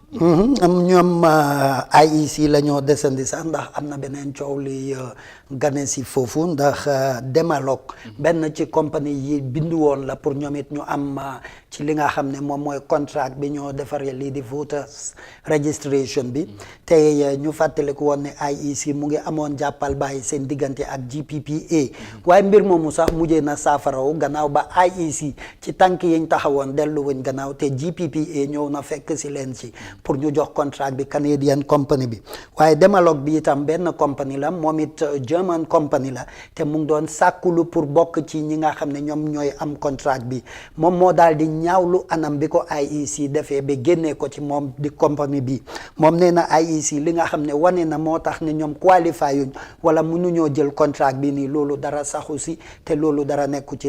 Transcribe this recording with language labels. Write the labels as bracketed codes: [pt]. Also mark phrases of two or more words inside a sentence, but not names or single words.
[wo] ñoom IEC la ñoo desandi sax ndax am na beneen coow li gane si foofu ndax Demalog benn ci compagnie yi bindu woon la pour ñoom it ñu am ci li nga xam ne moom mooy contrat bi ñoo defaree lii di [en] voters registration [wo] bi te ñu fàttaliku woon ne IEC mu ngi amoon jàppal bàyyi seen diggante ak GPPA waaye mbir moomu sax mujjee na saafaraw gannaaw ba IEC ci tànk yiñ taxawoon dellu wuñ gannaaw te GPPA ñëw na fekk si leen ci pour ñu jox contrat bi [en] Canadian company [wo] bi waaye Demalog bi itam benn company la moom it [en] German company [wo] la te mu ngi doon sàkkulu pour bokk ci ñi nga xam ne ñoom ñooy am contrat bi moom moo daal di ñaawlu anam bi ko IEC defee ba génnee ko ci moom di company bi moom nee na IEC li nga xam ne wane na moo tax ne ñoom qualify yuñ wala mënuñoo jël contrat bi nii loolu dara saxu si te loolu dara nekku ci